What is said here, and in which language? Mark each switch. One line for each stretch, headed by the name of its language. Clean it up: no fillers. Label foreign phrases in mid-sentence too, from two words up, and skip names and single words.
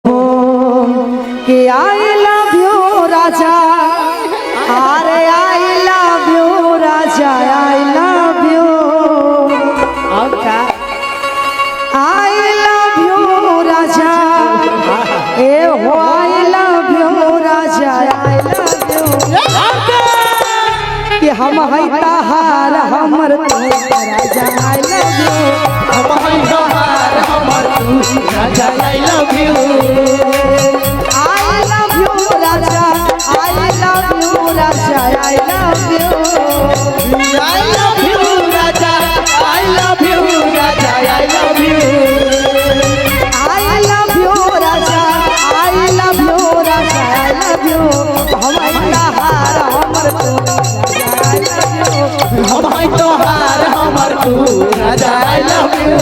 English: कि आई लव यू राजा, अरे आई लव यू राजा, आई लव यू, आई लव यू राजा,
Bhojpuri: ए हो
English: I love you राजा, I love you,
Bhojpuri: कि हम है तहार हमर तू राजा,
English: I love you,
Bhojpuri: हम है तहार हमर तू राजा,
English: I love you, I love you राजा, I love you राजा, I love you, I love you राजा, I love you राजा, I love you, I love you राजा, I love you राजा, I love you,
Bhojpuri: हम तहार हमर तू राजा,
English: I love you,